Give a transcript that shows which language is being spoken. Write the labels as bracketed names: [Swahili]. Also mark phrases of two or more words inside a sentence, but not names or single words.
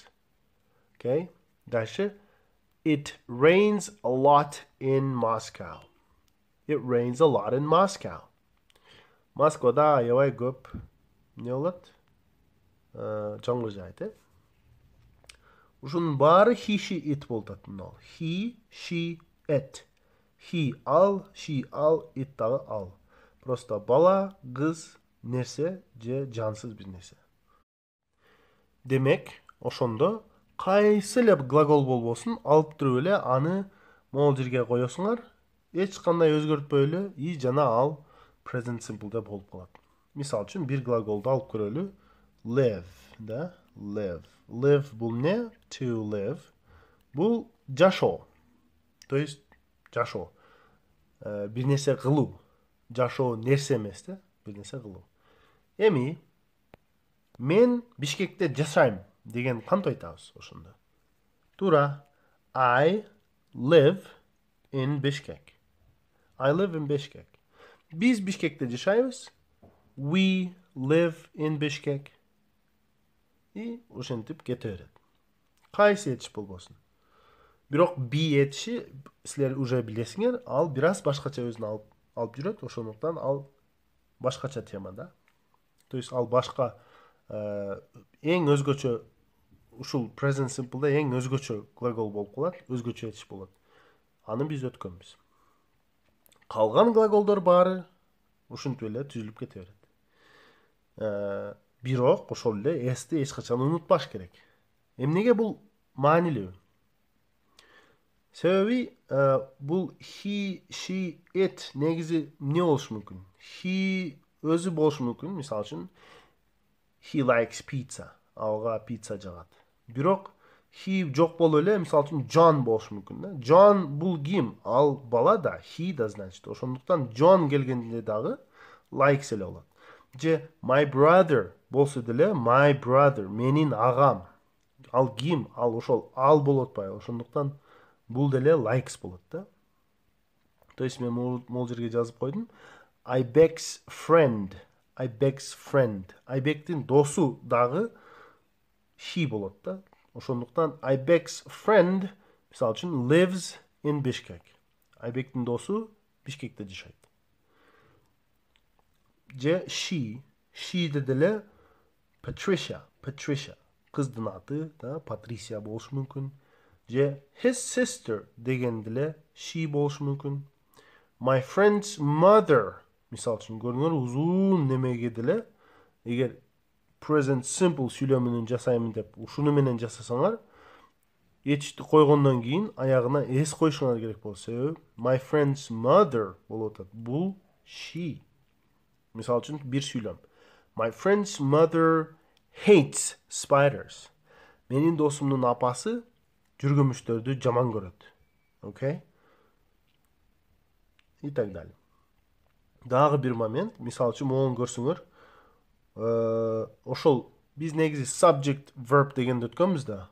[English] Okay? [Russian] Дальше. [English] It rains a lot in Moscow. [Kyrgyz] Москвада аябай көп не болот? Жамгыр жаайт. Ушунун баары [English] he, she, it [Kyrgyz] болот атында. [English] He, she, it. He ал, she ал, it дагы ал. [Kyrgyz] Просто бала, кыз, нерсе же жансыз бир нерсе. Демек, ошондо кайсы эле глагол болбосун, алып туруп эле аны могул жерге коесуңар, эч кандай өзгөртпөй эле и жана ал [English] present simple'да [Kyrgyz] болуп калат. Мисал үчүн бир глаголду алып көрөлү. Live, да? Live бул не? [English] To live. [Kyrgyz] Бул жашоо. [Russian] То есть [Kyrgyz] жашоо. Бир нерсе кылуу. Жашоо нерсе эмес да? Бир нерсе кылуу. Эми мен Бишкекте жашайм деген кантип айтабыз ошондо? Туура. [English] I live in Bishkek. [Kyrgyz] Биз Бишкекте жашайбыз. [English] We live in Bishkek. [Kyrgyz] И ошентип кете берет. Кайсы этиш болбосун. Бирок би этиши силер уже билесиңер, ал бир аз башкача өзүн алып жүрөт, ошондуктан ал башкача тема да. [Russian] То есть [Kyrgyz] ал башка эң өзгөчө ушул [English] present simple'да [Kyrgyz] эң өзгөчө глагол болуп калат, өзгөчө этиш болот. Аны биз өткөнбүз. Калган глаголдор баары ушинтип эле түзүлүп кете берет. Бирок ошол эле эсти эч качан унутпаш керек. Эмнеге бул маанилүү? Себеби бул [English] he, she, it [Kyrgyz] негизи эмне болушу мүмкүн? He өзү болушу мүмкүн. Мисалы үчүн [English] he likes pizza. [Kyrgyz] Ага пицца жагат. Бирок he жок болуп эле, мисалы үчүн John болушу мүмкүн да. John бул ким? Ал бала да, he да значит. Ошондуктан John келгенде дагы likes эле болот. Же [English] my brother [Kyrgyz] болсо деле [English] my brother [Kyrgyz] менин агам. Ал ким? Ал ошол ал болот атпайбы? Ошондуктан бул деле likes болот да. [Russian] То есть [Kyrgyz] мен могул жерге жазып койдум. [English] Айбек's friend. Айбек's friend. [Kyrgyz] Айбектин досу дагы she болот да. [English] Ошондуктан Айбек's friend [Kyrgyz] мисалы үчүн [English] lives in Bishkek. [Kyrgyz] Айбектин досу Бишкекте жашайт. Же she де деле Patricia. Кыздын аты да, Патрисия болушу мүмкүн. Же [English] his sister [Kyrgyz] деген деле she болушу мүмкүн. [English] My friend's mother [Kyrgyz] мисалы үчүн көрүңөр узун немеге деле эгер [English] present simple [Kyrgyz] сүйлөмүнүн жасаймын деп ушуну менен жасасаңар ечти койгондон кийин аягына s коюшуңар керек болот. Себеби [English] my friend's mother [Kyrgyz] болуп атат. Бул she. Мисалы үчүн бир сүйлөм. [English] My friend's mother hates spiders. [Kyrgyz] Менин досумдун апасы жүргүмүчтөрдү жаман көрөт. [Russian] Okay? И так далее. [Kyrgyz] Дагы бир момент, мисалы үчүн могун көрсөңөр, ошол биз негизи [English] subject verb [Kyrgyz] дегенди өткөнбүз да.